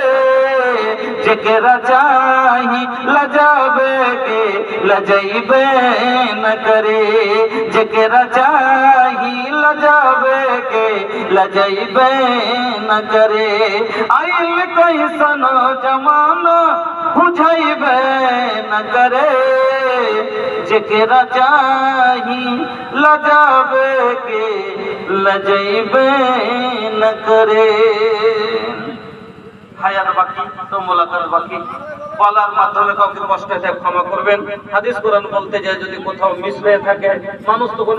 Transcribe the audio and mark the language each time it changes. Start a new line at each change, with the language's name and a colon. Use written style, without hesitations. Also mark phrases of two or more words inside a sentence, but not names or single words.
Bhojpuri: जेकरा चाही लजावे के लजैबे न करे जेकरा चाही लजावे के लजैबे न करे आइल कैसन जमाना बुझैबे न करे जेकरा चाही लजावे के लजैबे न करे
Bangla: হায়াত বাকি তো মোলাকাত বাকি বলার মাধ্যমে কাউকে কষ্ট ক্ষমা করবেন হাদিস কোরআন বলতে যায় যদি কোথাও মিস হয়ে থাকে মানুষ তো